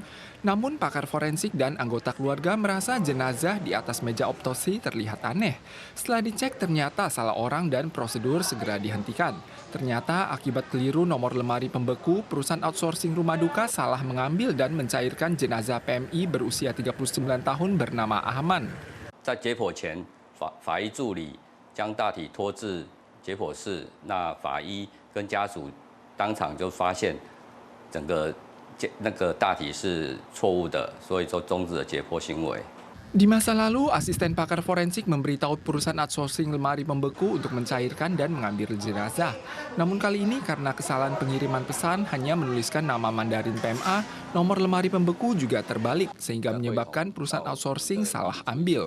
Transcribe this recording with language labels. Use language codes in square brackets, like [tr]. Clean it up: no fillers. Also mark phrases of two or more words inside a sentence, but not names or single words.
[id] Namun pakar forensik dan anggota keluarga merasa jenazah di atas meja otopsi terlihat aneh. Setelah dicek ternyata salah orang dan prosedur segera dihentikan. Ternyata akibat keliru nomor lemari pembeku, perusahaan outsourcing rumah duka salah mengambil dan mencairkan jenazah PMI berusia 39 tahun bernama Ahman. [zh] 在解剖前，法医助理将大体拖至解剖室，那法医跟家属当场就发现整个那个大体是错误的，所以说终止了解剖行为。 [id] Di masa lalu, asisten pakar forensik memberitahu perusahaan outsourcing lemari pembeku untuk mencairkan dan mengambil jenazah. Namun kali ini karena kesalahan pengiriman pesan hanya menuliskan nama Mandarin PMA, nomor lemari pembeku juga terbalik sehingga menyebabkan perusahaan outsourcing salah ambil.